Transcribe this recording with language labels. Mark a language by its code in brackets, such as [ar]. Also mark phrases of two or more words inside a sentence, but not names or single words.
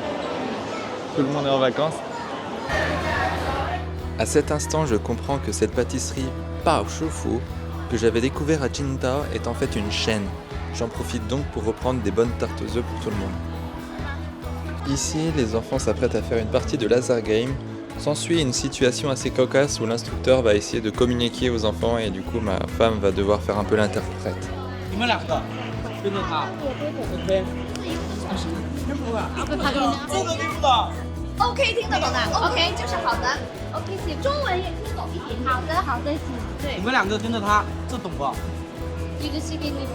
[fr] Tout le monde est en vacances. À cet instant, je comprends que cette pâtisserie Bao Shufu que j'avais découvert à Qingdao est en fait une chaîne. J'en profite donc pour reprendre des bonnes tartes aux œufs pour tout le monde. Ici, les enfants s'apprêtent à faire une partie de laser game. S'ensuit une situation assez cocasse où l'instructeur va essayer de communiquer aux enfants et du coup ma femme va devoir faire un peu l'interprète. [zh] OK 听得懂的 ，OK 就是好的 ，OK 是中文也听懂一点，好的好的是，对。你们两个跟着他，这懂不？一个是给你，